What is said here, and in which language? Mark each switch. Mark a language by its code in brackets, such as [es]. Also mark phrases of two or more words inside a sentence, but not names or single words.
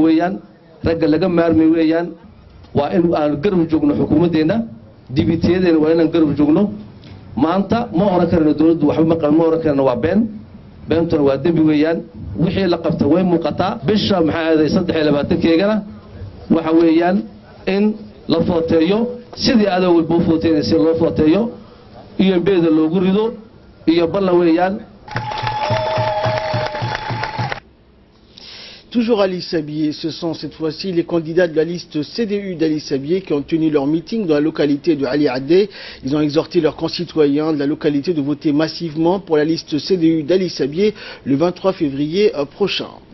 [so] weeyaan ragga laga maarmay weeyaan waa in aan garab joogno xukuumadeena dibitiyadeena waa inaan garab joogno maanta ma oran karno dawladdu waxba ma qalmo oran karno waa beentuna waa dambi weeyaan wixii la qabta way muuqataa bisha maxaa aaday 23keegana waxa weeyaan in la footeeyo sidii aad ugu footeeyay loo footeeyo iyo beeda loogu rido iyo balla weeyaan. [fr] Toujours Ali Sabié, ce sont cette fois-ci les candidats de la liste CDU d'Ali Sabié qui ont tenu leur meeting dans la localité de Ali Adé. Ils ont exhorté leurs concitoyens de la localité de voter massivement pour la liste CDU d'Ali Sabié le 23 février prochain.